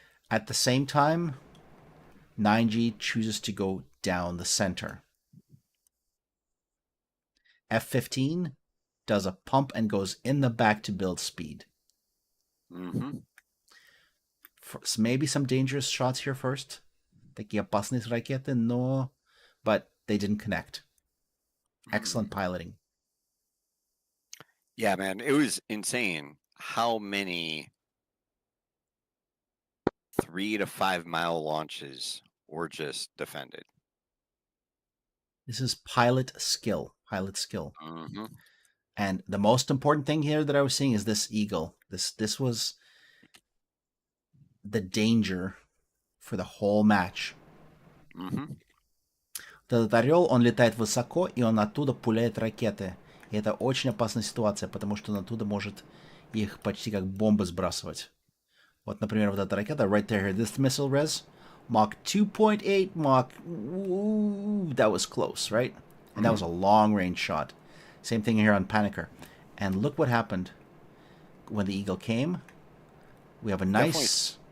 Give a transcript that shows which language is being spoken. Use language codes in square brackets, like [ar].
[en] At the same time, 9G chooses to go down the center. F-15 does a pump and goes in the back to build speed. Mm-hmm. Maybe some dangerous shots here first. [ru] Такие опасные ракеты, но... [en] But they didn't connect. Excellent piloting. Yeah, man, it was insane how many 3 to 5 mile launches were just defended. This is pilot skill. Pilot skill. Mm-hmm. And the most important thing here that I was seeing is this eagle. This was the danger for the whole match. Mm-hmm. [ru] Этот орел, он летает высоко, и он оттуда пуляет ракеты. И это очень опасная ситуация, потому что он оттуда может их почти как бомбы сбрасывать. Вот, например, вот эта ракета, [en] right there, this missile, Rez, Mach 2.8, Mach, ooh, that was close, right? And that was a long-range shot. Same thing here on Panicker. And look what happened when the Eagle came. We have a nice...